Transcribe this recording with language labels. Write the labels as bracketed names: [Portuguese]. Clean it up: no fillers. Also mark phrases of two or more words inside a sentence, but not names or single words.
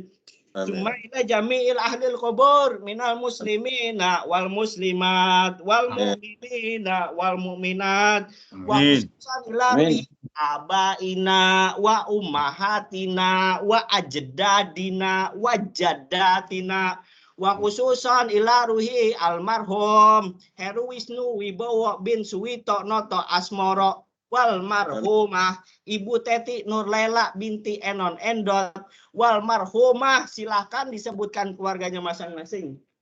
[Arabic] ثم إلى جميع أهل القبور من المسلمين والمسلمات والمؤمنين والمؤمنات وخصوصا إلى آبائنا وأمهاتنا وأجدادنا وجداتنا وخصوصا إلى روح المرحوم Heru Wisnu Wibowo بن Suwito Noto Asmoro والمرحومة Ibu Teti Nurlela بنت Enon Endot والمرحومة, [Indonesian] silakan disebutkan keluarganya masing-masing.